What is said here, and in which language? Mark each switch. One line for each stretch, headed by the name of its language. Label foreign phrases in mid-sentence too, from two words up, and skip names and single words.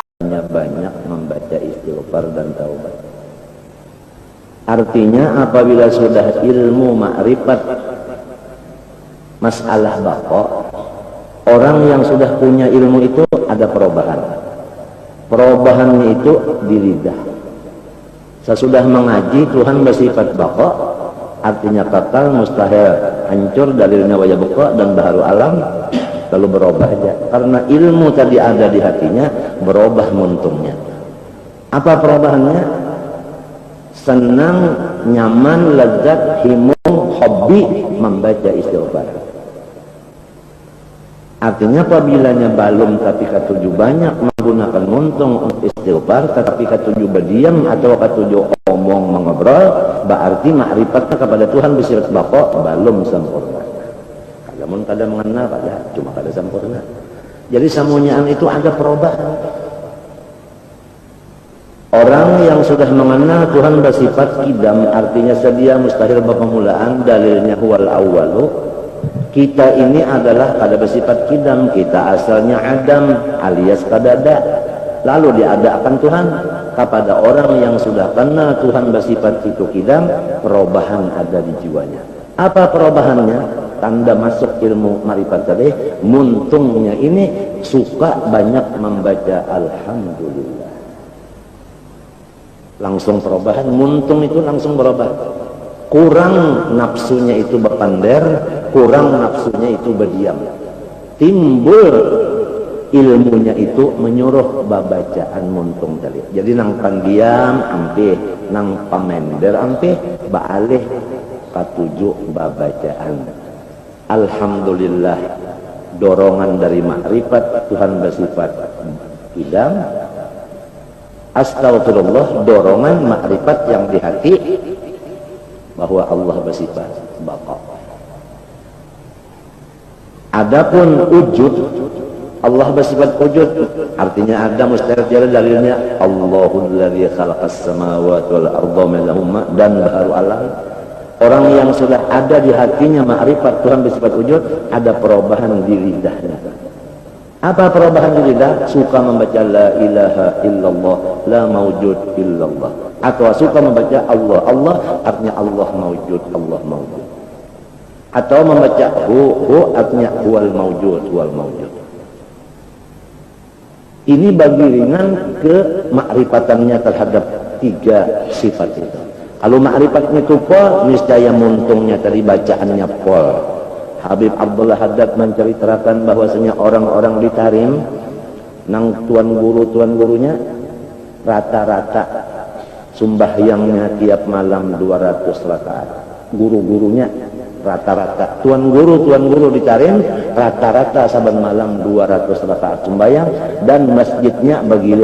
Indonesian: banyak membaca istighfar dan taubat. Artinya apabila sudah ilmu ma'rifat masalah baqa, orang yang sudah punya ilmu itu ada perubahan. Perubahannya itu di lidah. Sesudah mengaji Tuhan bersifat baqa, artinya kekal, mustahil, hancur, dalilnya
Arabic: wa yabqa
Indonesian: dan baharu alam, lalu berubah aja.
Banjar: Karena ilmu tadi ada di hatinya, berubah muntungnya.
Indonesian: Apa perubahannya?
Banjar: Senang, nyaman, lezat, himung, hobi membaca istighfar. Artinya apabila balum tapi katuju banyak menggunakan muntung untuk istighfar, tetapi katuju berdiam atau katuju omong mengobrol, berarti ma'rifatnya kepada Tuhan bersifat baqa belum sempurna. Kalau kada mengenal pada cuma kada sempurna. Jadi samunyaan itu ada perubahan.
Indonesian: Orang yang sudah mengenal Tuhan bersifat kidam, artinya sedia, mustahil, berpemulaan, dalilnya
Arabic: huwal awwalu.
Banjar: Kita ini adalah kada bersifat kidam, kita asalnya adam alias kadada.
Indonesian: Lalu diadakan Tuhan kepada orang yang sudah kenal Tuhan bersifat itu kidam, perubahan ada di jiwanya. Apa perubahannya? Tanda masuk ilmu ma'rifat tadi, muntungnya ini suka banyak membaca alhamdulillah. Langsung perubahan, muntung itu langsung berubah. Kurang nafsunya itu berpander, kurang nafsunya itu berdiam. Timbul ilmunya itu menyuruh babacaan muntung tadi.
Banjar: Jadi nang pandiam ampe, nang pamender ampe, baalih katuju babacaan.
Arabic: Alhamdulillah,
Indonesian: dorongan dari makrifat Tuhan bersifat idam. Astagfirullah, dorongan makrifat yang di hati bahwa Allah bersifat baqa. Adapun wujud, Allah bersifat wujud, artinya ada mustahil jalan, dalilnya
Arabic: Allahul ladzi khalaqas samawati wal arda minhuma
Indonesian: dan baharu alam. Orang yang sudah ada di hatinya makrifat Tuhan bersifat wujud, ada perubahan di lidahnya. Apa perubahan di lidah? Suka membaca
Arabic: la ilaha illallah, la mawjud illallah.
Indonesian: Atau suka membaca Allah, Allah artinya
Arabic: Allah mawjud, Allah mawjud.
Indonesian: Atau membaca hu artinya
Arabic: huwal mawjud, huwal mawjud.
Indonesian: Ini bagi ringan ke makrifatannya terhadap tiga sifat itu. Kalau makrifatnya itu pol, niscaya muntungnya tadi bacaannya pol. Habib Abdullah Haddad menceritakan bahwasanya orang-orang di Tarim,
Banjar: nang tuan gurunya rata-rata sumbahyangnya tiap malam 200 rakaat.
Indonesian: Guru-gurunya rata-rata, tuan guru di Tarim rata-rata saban malam 200 rakaat sembahyang, dan masjidnya bergilir.